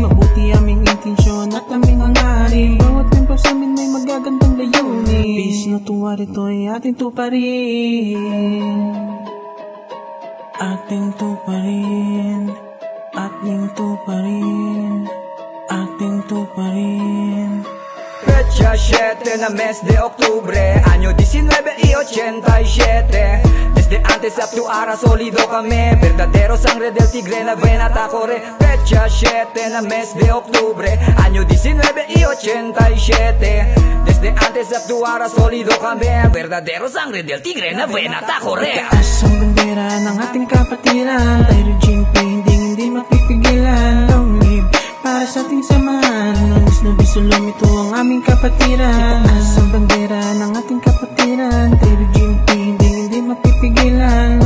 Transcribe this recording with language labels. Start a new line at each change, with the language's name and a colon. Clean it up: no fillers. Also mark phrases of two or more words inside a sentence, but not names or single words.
Filipino: Mabuti aming intensyon at aming hangarin. Bawat member sa amin may magagandang layunin. Peace na tuwa rito ay ating tuparin. Ating tuparin, ating tuparin, ating tuparin.
Spanish: Fecha 7 na mes de octubre, año 1987. Desde antes
English: up to
Spanish: ahora sólido kami, verdadero sangre del tigre na venata corre. Fecha 7 na mes de octubre, año 1987. Desde antes
English: up to
Spanish: ahora sólido kami, verdadero sangre del tigre na venata corre.
Filipino: Taas ang bandera ng ating kapatiran, Pyrogene P, hindi mapipigilan.
English: Long live
Filipino: para sa ating samahan, Anis na bisulong, ito ang aming kapatiran. Taas ang bandera ng ating kapatiran, Pyrogene P, hindi mapipigilan.